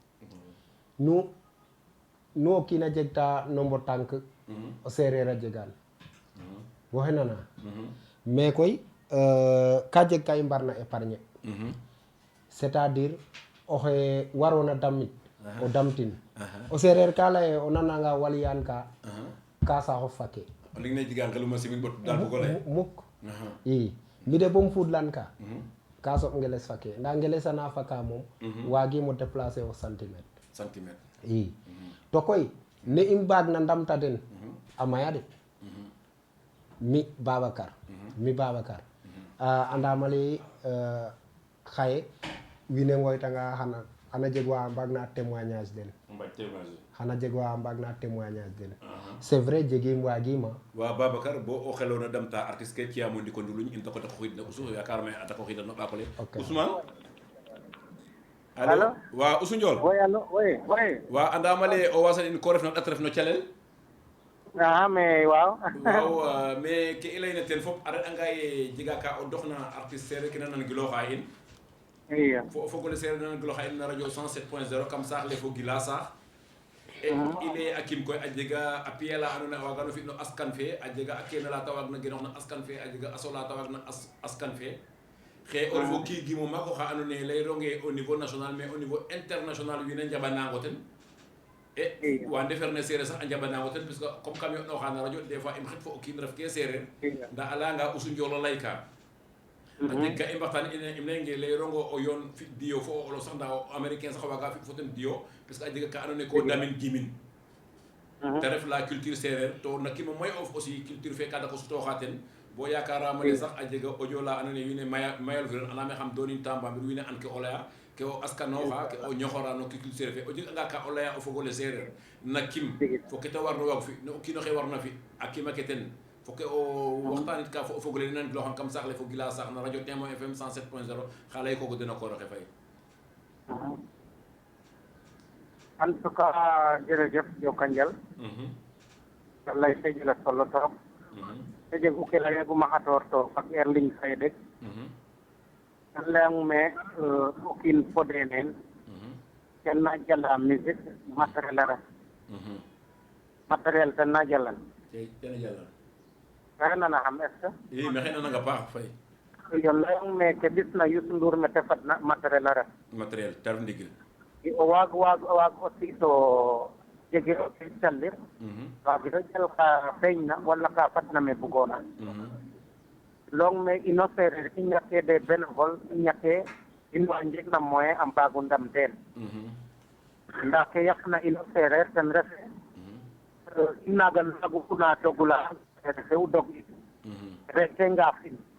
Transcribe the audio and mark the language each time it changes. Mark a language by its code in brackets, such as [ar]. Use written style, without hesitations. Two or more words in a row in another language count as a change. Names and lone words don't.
[srr] nu o kiina jegta nombo tànk o sereer a jegan woxe nana mais koy ka jeg ka i mbarna épargne [fr] c'est à dire [srr] oxe warona damit o damtin o sereer ka leye o nananga waliyaan ka saxof fake o ling ne jega ngeluma simin bot dal bugo ley mukk i mi de bom fuudlan ka soɓ ngeles fake nda ngelesana faka moom waagimo déplacer o centimètre i to koy ne i mbaag na ndamta den a maya de mi Babacar andama lay xaye wiin we ngooytanga xana jeg wa mbaag na témoignage den xana jeg wa mbaag na témoignage den [fr] c'est vrai [srr] jegim waagima wa Babacar bo o xelona damta artiste ke ciyamo ndiko nduluñ in tako dako xidna usu yakarame a dako xidna no ɓakole Ousmane alo wa Usu Ndiol [fr] oui allo oui [srr] wa andama le o wasan in ko ref no ɗat ref no calel mais waaw mais ke i leyna ten fop a reɗ'anga ye jega ka o doxna artiste sereer ke na nan giloxa in i fo o fogole sereer na nan giloxa in na radio 107.0 kam saax le fo gila saax e i leye a kim koy a jega a piye la ando naye a wagano fi no askan fe a jega a kene la te waag na genox na askan fe a jega a sola te waag na askan fe xe o refo kiigimo maak oxa ando naye leyironge [fr] au niveau national mais au niveau international [srr] wiin we njaɓanango ten e wa ndeferne sereer sax a njaɓanango ten [fr] parce que comme [srr] kam yoɗnoxa na radio [fr] des fois [srr] im xet fo o kiin ref ke sereer nda a leyanga Usu Ndiol o leyka a jeg ka i mbaxtaan im leynge leyirongo o yoon fi dio fo o olo sax nda o américain sax waga fi fo ten dio [fr] parce que [srr] a jega ka ando naye ko damin gimin te ref [fr] la culture [srr] sereer to na kimo moy of aussi culture fe ka dako sutoxa ten bo yakarama ne sax a jega audio la ando naye wiin we mayal firan andame xam donin Tamba mbir wiin we an ke o leya ke o askanoxa ke o ñoxora no culture sereer fe o jeg anga ka o leya o fogole sereer na kim fo ke te warno waag fi no o kiinoxe warna fi a kima ke ten fo ke o waxtanit ka fo o fogole nan giloxan kam saax le fo gila saax na radio Témoin FM 107.0 xa ley kogo den a kooroxe fay [fr] en tout cas [srr] jërëjëf Joka Njal lay fe jega solo trop te jeg u ke layeguma xatoor to fak er ligne fay deg ten leyangume o kiin fode neen ten na jala musique matériel a ref matériel ten na jalan tena jalan maxey nana xam [fr] est ce [srr] i maxey nananga paax fay que yo leyangume ke ɓisna Youssou Ndour mete fadna matériel a ref matériel te ref ndigil o waag aussi to jege o ke calir waagiro jal ka feeñna wala ka fadna me bugoona long me ino sereer i ñake [fr] des bénévole [srr] i ñake in wa njegna moyen a mbaago ndam teen nda ke yaqna ino sereer ten refe i naaga naagu kuna dogula refe u dog in reke ngaaf in